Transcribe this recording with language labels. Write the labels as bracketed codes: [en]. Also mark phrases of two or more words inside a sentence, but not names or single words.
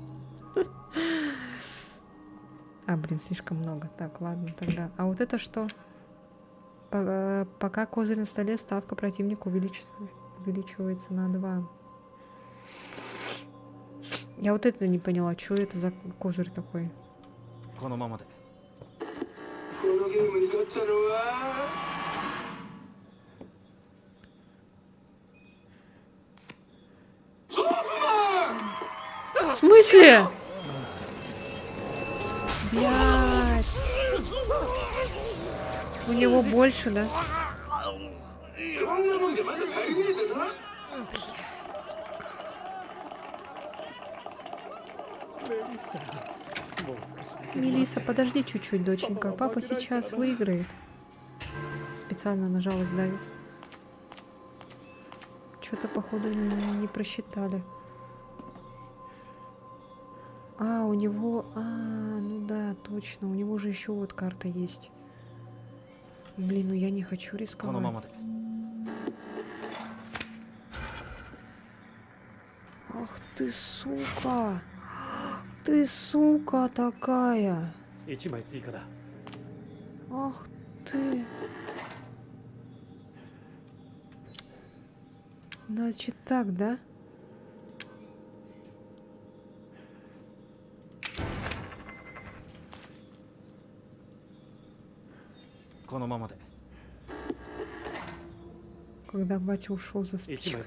[ru] А, блин, слишком много. Так, ладно тогда. А вот это что? Пока козырь на столе, ставка противника увеличивается на 2. Я вот это не поняла, что это за козырь такой? [ja] このままで。このゲームに勝ったのは [ru] В смысле? Блядь. У него больше, да? [ja] こんなもんじゃまだ足りねえだな [ru] Мелисса, подожди чуть-чуть, доченька. Папа сейчас выиграет. Специально нажалась, давит. Что-то, походу, не просчитали. А, у него... А, ну да, точно. У него же еще вот карта есть. Блин, ну я не хочу [ja] この [ru] рисковать. [ja] ままで。 [ru] Ах ты, сука! Ах ты, сука такая! [ja] 1 枚追加だ [ru] Ах ты! Значит так, да? Когда батя ушел за [ja] 1 枚 [ru] спичкой.